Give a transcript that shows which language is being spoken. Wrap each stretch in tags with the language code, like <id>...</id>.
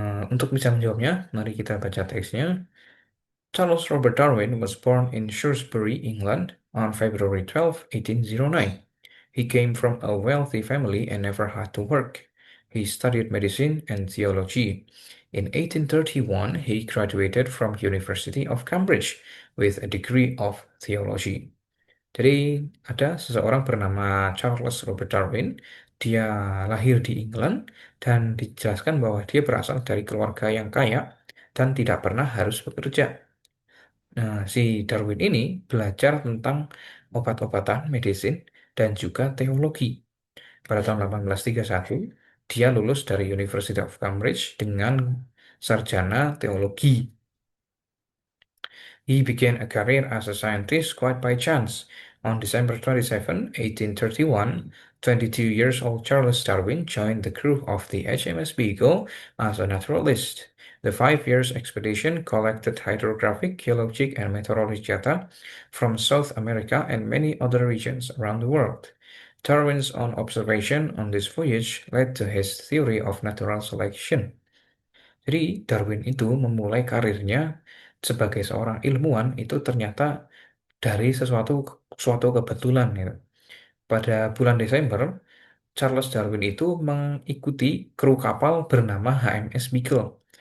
<id>Untuk bisa menjawabnya, mari kita baca teksnya.</id> <en>Charles Robert Darwin was born in Shrewsbury, England, on February 12, 1809. He came from a wealthy family and never had to work. He studied medicine and theology. In 1831, he graduated from University of Cambridge with a degree of theology.</en> <id>Jadi ada seseorang bernama Charles Robert Darwin. Dia lahir di England dan dijelaskan bahwa dia berasal dari keluarga yang kaya dan tidak pernah harus bekerja. Nah, si Darwin ini belajar tentang obat-obatan, medicine, dan juga teologi. Pada tahun 1831, dia lulus dari University of Cambridge dengan sarjana teologi.</id> <en>He began a career as a scientist quite by chance. On December 27, 1831, 22-years-old Charles Darwin joined the crew of the HMS Beagle as a naturalist. The 5 years expedition collected hydrographic, geologic, and meteorologic data from South America and many other regions around the world. Darwin's own observation on this voyage led to his theory of natural selection.</en> <id>Jadi Darwin itu memulai karirnya sebagai seorang ilmuwan itu ternyata dari suatu kebetulan gitu. Pada bulan Desember, Charles Darwin itu mengikuti kru kapal bernama HMS Beagle.</id>